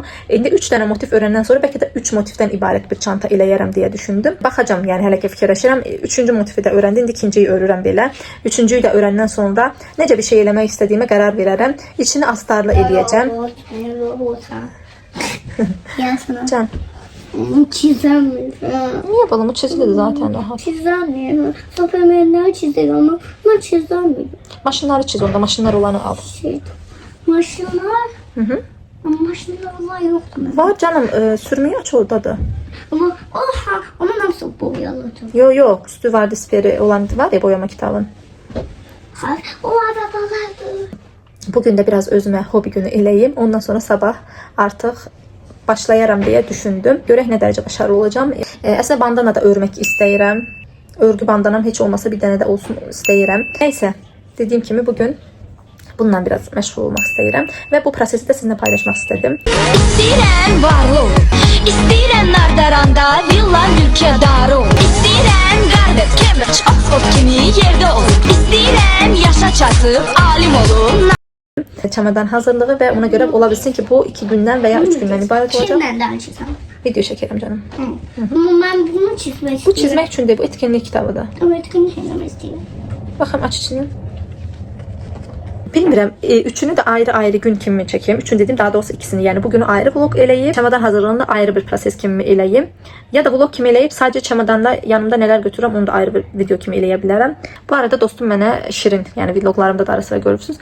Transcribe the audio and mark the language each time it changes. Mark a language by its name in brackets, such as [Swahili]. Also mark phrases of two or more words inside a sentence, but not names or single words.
[Azerbaijani] İndi 3 dənə motif öyrəndən sonra bəlkə də 3 motifdən ibarət bir çanta eləyərəm deyə düşündüm. Baxacağam, yəni hələ ki fikirləşirəm. 3-cü motifi də öyrəndim. İndi ikinciyi örürəm belə. Üçüncüyü də öyrəndən sonra necə bir şey eləmək istədiyimə qərar verərəm. İçini astarlı eləyəcəm. Can. [Turkish] Çizemiyorum. Niye balımı çizildi zaten rahat. Çizemiyorum. Superman'leri çizerim ama ben çizemiyorum. [Azerbaijani] Maşınları çiz onda. Maşınlar olanı al. Maşınlar. Hı. [Turkish] Ama maşınlar olan yok mu? [Azerbaijani] Var canım. Sürmeyi aç oradadır. [Turkish] Ama onu nasıl boyalayacağım? Yok. Üstü vardı siperi olan var ya boyama kitabın. Hayır. O arabalardı. [Azerbaijani] Bugün de biraz özüme hobi günü eləyim. Ondan sonra sabah artıq başlayaram deyə düşündüm. Görək nə dərəcə başarılı olacağım. Əslində bandana da örmək istəyirəm. Örgü bandanam heç olmasa bir dənə də olsun istəyirəm. Nəysə, dediyim kimi bugün bununla biraz məşğul olmaq istəyirəm və bu prosesi də sizinlə paylaşmaq istədim. İstəyirəm varlı ol, istəyirəm Nardaranda, villa mülkədar ol, istəyirəm Qarvet, Cambridge, Oxford kimi yerdə ol, istəyirəm yaşa çatıb alim olum. Çamadan hazırlığı və ona görə ola bilsin ki bu 2 gündən və ya 3 gündən ibarət olacaq. [Turkish] Kimlerden çizsem? [Azerbaijani] Video çəkərəm canım. [Turkish] Ama ben bunu çizmek [Azerbaijani] Bu [Turkish] istiyorum. [Azerbaijani] çizmək üçün deyil, bu etkinlik kitabıdır. [Turkish] Ama etkinlik çizmek istiyorum. [Azerbaijani] Baxım aç içini. Bilmirəm, üçünü də ayrı-ayrı gün kimi çəkeyim. Üçünü dedim, daha doğrusu ikisini. Yəni bugünü ayrı vlog eləyib, çamadan hazırlığında ayrı bir proses kimi eləyim. Ya da vlog kimi eləyib, sadəcə çamadanda yanımda nələr götürürəm, onu da ayrı bir video kimi eləyə bilərəm. Bu arada dostum mənə Şirin, yəni vloglarımda da ara sıra görürsünüz.